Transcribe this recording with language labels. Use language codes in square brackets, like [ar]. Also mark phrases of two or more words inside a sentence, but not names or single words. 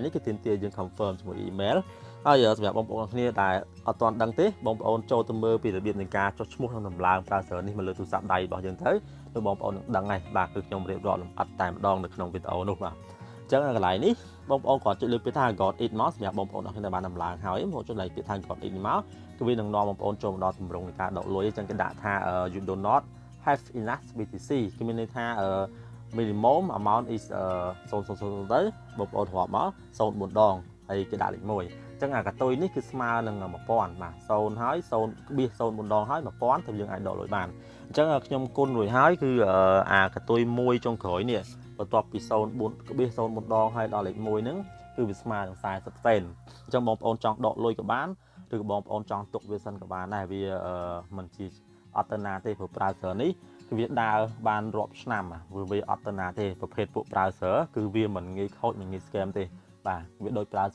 [km] នេះគឺទាមទារយើង confirm ជាមួយ email ហើយសម្រាប់បងប្អូនគ្នាដែលអត់ទាន់ដឹងទេបងប្អូនចូលទៅមើលពីរបៀបនៃការចុះឈ្មោះក្នុងដំឡើង browser នេះមកលើទូរស័ព្ទដៃរបស់យើងទៅបងប្អូននឹងដឹងហើយបាទគឺខ្ញុំរៀបរាប់លម្អិតតែម្ដងនៅក្នុងវីដេអូនោះបាទអញ្ចឹងកន្លែងនេះបងប្អូនគាត់ចុចលើពាក្យថា [en] got it [km] មកសម្រាប់បងប្អូនអរគ្នាដែលបានដំឡើងហើយបងចុចលើពាក្យថា [en] got it [km] មកគឺវានឹងនាំបងប្អូនចូលមកដល់ទម្រង់នៃការដកលុយអញ្ចឹងគេដាក់ថា [en] you do not have enough BTC [km] គឺមានន័យថា [en] minimum amount is 000 [km] ទៅបងប្អូនរាប់មក04ដងហើយគេដាក់លេខ1អញ្ចឹងអាកតុយនេះគឺស្មើនឹង1000បាទ0ហើយ0.04ដងហើយ 1000ទៅយើងអាចដកលុយបានអញ្ចឹងខ្ញុំគុណរួចហើយគឺអាកតុយ1ចុងក្រោយនេះបន្ទាប់ពី0.04ដងហើយដល់លេខ1ហ្នឹងគឺវាស្មើនឹង40សេនអញ្ចឹងបងប្អូនចង់ដកលុយក៏បានឬក៏បងប្អូនចង់ទុកវាសិនក៏បានដែរវាមិនជាអត់ទៅណាទេព្រោះ browser នេះគឺវាដើរបានរាប់ឆ្នាំវាអត់ទៅណាទេប្រភេទពួក browser គឺវាមិនងាយខូចមិនងាយ scam ទេបាទវាដូច browser